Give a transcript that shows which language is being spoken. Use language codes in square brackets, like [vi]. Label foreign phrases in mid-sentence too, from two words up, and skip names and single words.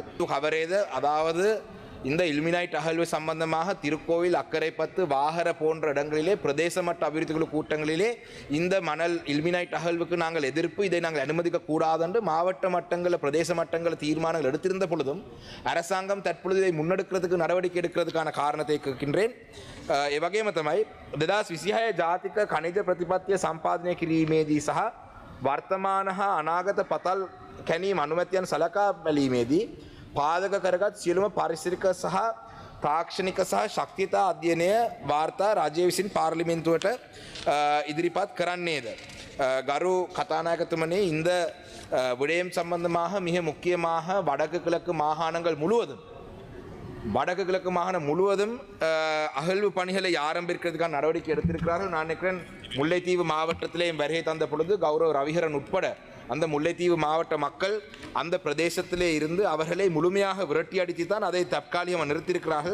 [ta] அதாவது இந்த இல்மினைட் அகழ்வு சம்பந்தமாக திருக்கோவில், அக்கரைப்பத்து, வாகர போன்ற இடங்களிலே பிரதேச மட்ட அபிவிருத்தி குழு கூட்டங்களிலே இந்த மணல் இல்மினைட் அகழ்வுக்கு நாங்கள் எதிர்ப்பு, இதை நாங்கள் அனுமதிக்க கூடாது என்று மாவட்ட மட்டங்களில் பிரதேச மட்டங்களில் தீர்மானங்கள் எடுத்திருந்த பொழுதும் அரசாங்கம் தற்பொழுது இதை முன்னெடுக்கிறதுக்கு நடவடிக்கை எடுக்கிறதுக்கான காரணத்தை கேட்கின்றேன். [si] එවගේම තමයි 2026 ජාතික ඛනිජ ප්‍රතිපත්තිය සම්පාදනය කිරීමේදී සහ වර්තමාන හා අනාගත පතල් කැණීම් අනුමැතියන් සලකා බැලීමේදී පාදක කරගත් සියලුම පාරිසරික සහ තාක්ෂණික සහ ශක්තියතා අධ්‍යයනය වාර්තා රජය විසින් පාර්ලිමේන්තුවට ඉදිරිපත් කරන්නේද? ගරු කතානායකතුමනි, [ta] இந்த விடயம் சம்பந்தமாக மிக முக்கியமாக வடக்கு கிழக்கு மாகாணங்கள் முழுவதும் அகழ்வு பணிகளை ஆரம்பிக்கிறதுக்கான நடவடிக்கை எடுத்திருக்கிறார்கள். நான் நினைக்கிறேன் முல்லைத்தீவு மாவட்டத்திலேயும் வருகை தந்த பொழுது கௌரவ ரவிகரன் உட்பட அந்த முல்லைத்தீவு மாவட்ட மக்கள் அந்த பிரதேசத்திலே இருந்து அவர்களை முழுமையாக விரட்டி அடித்து தான் அதை தற்காலிகமாக நிறுத்தியிருக்கிறார்கள்.